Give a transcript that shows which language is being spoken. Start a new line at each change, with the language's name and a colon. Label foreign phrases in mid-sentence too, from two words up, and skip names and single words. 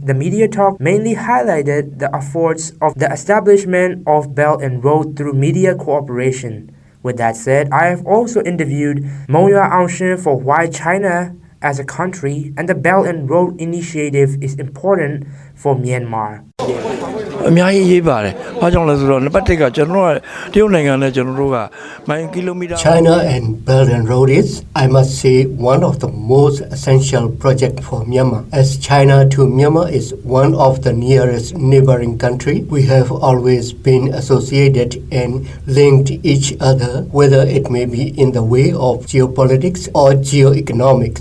English: The media talk mainly highlighted the efforts of the establishment of Belt and Road through media cooperation. With that said, I have also interviewed Monywa Aungshin for why China as a country and the Belt and Road Initiative is important for Myanmar.
Burmese: အများကြီးရေးပါတယ်။ဘာကြောင့်လဲဆိုတော့နံပါတ်1ကကျွန်တော်တို့ကတရုတ်နိုင်ငံနဲ့ကျွန်တော်တို့ကမိုင်ကီလိုမီတာ
English: China and Belt and Road is, I must say, one of the most essential projects for Myanmar. As China to Myanmar is one of the nearest neighboring country, we have always been associated and linked each other, whether it may be in the way of geopolitics or geoeconomics.